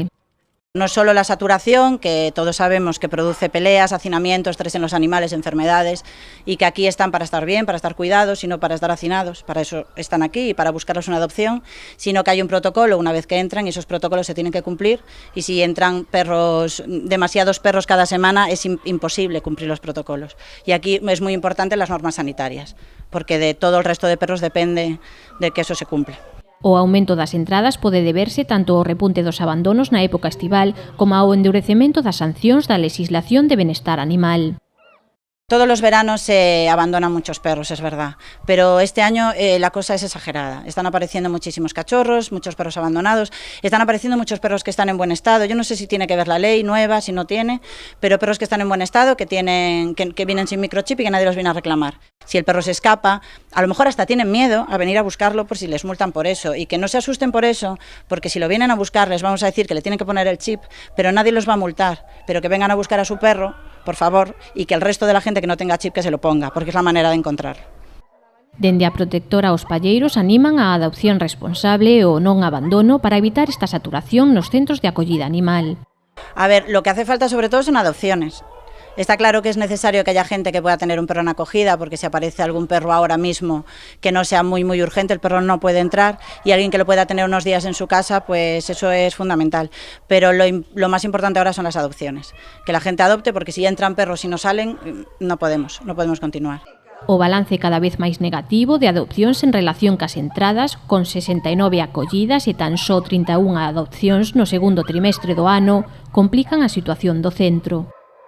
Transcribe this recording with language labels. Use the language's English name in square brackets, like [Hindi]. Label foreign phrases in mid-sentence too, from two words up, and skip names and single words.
[Spanish] No solo la saturación, que todos sabemos que produce peleas, hacinamiento, estrés en los animales, enfermedades, y que aquí están para estar bien, para estar cuidados, sino para estar hacinados, para eso están aquí y para buscarles una adopción, sino que hay un protocolo una vez que entran y esos protocolos se tienen que cumplir y si entran demasiados perros cada semana es imposible cumplir los protocolos. Y aquí es muy importante las normas sanitarias, porque de todo el resto de perros depende de que eso se cumpla. [Galician] O aumento das entradas pode deberse tanto ao repunte dos abandonos na época estival como ao endurecemento das sancións da legislación de benestar animal. [Spanish] Todos los veranos se abandonan muchos perros, es verdad, pero este año la cosa es exagerada. Están apareciendo muchísimos cachorros, muchos perros abandonados, están apareciendo muchos perros que están en buen estado. Yo no sé si tiene que ver la ley nueva, si no tiene, pero perros que están en buen estado, que vienen sin microchip y que nadie los viene a reclamar. Si el perro se escapa, a lo mejor hasta tienen miedo a venir a buscarlo por si les multan por eso y que no se asusten por eso, porque si lo vienen a buscar les vamos a decir que le tienen que poner el chip, pero nadie los va a multar, pero que vengan a buscar a su perro, por favor, y que el resto de la gente que no tenga chip que se lo ponga, porque es la manera de encontrarlo. [Galician] Dende a protectora os palleiros animan a adopción responsable e o non abandono para evitar esta saturación nos centros de acollida animal. [Spanish] A ver, lo que hace falta sobre todo son adopciones. Está claro que es necesario que haya gente que pueda tener un perro en acogida, porque si aparece algún perro ahora mismo que no sea muy urgente, el perro no puede entrar, y alguien que lo pueda tener unos días en su casa, pues eso es fundamental. Pero lo más importante ahora son las adopciones, que la gente adopte, porque si entran perros y no salen, no podemos continuar. [Galician] O balance cada vez máis negativo de adopcións en relación cas entradas, con 69 acollidas e tan só 31 adopcións no segundo trimestre do ano, complican a situación do centro.